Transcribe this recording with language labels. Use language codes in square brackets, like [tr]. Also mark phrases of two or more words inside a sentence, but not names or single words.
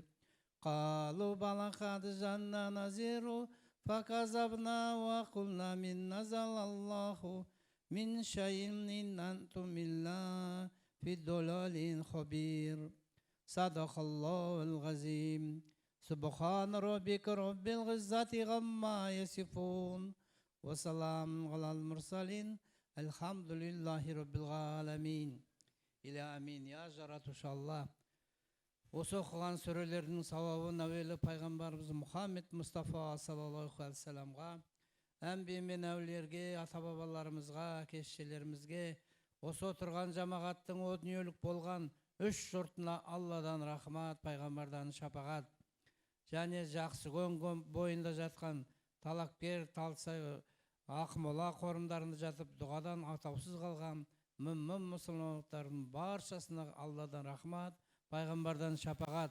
[ar] قالوا بلى قد جاءنا نذير فكذبنا وقلنا من نزل الله من شيء إن أنتم إلا في ضلال خبير. صدق الله العظيم. سبحان ربك رب العزة عما يصفون وسلام على المرسلين الحمد لله رب العالمين. إلى آمين يا жаратушы иншалла. [kk] Осы оқыған сүрелердің сауабын әуелі пайғамбарымыз Мұхаммед Мұстафа [ar] صلى الله عليه وسلم, [kk] әмбие мен әулиелерге, ата бабаларымызға, әке-шешелерімізге, осы отырған жамағаттың о дүниелік болған үш жұртына Алладан рахмат, пайғамбардан шапағат, және жақсы көңіл бойында жатқан талапкер, талсай, ақмола қорымдарында жатып дұғадан атаусыз қалған мүмін мұсылмандардың баршасына Алладан рахмат, пайғамбардан шапағат.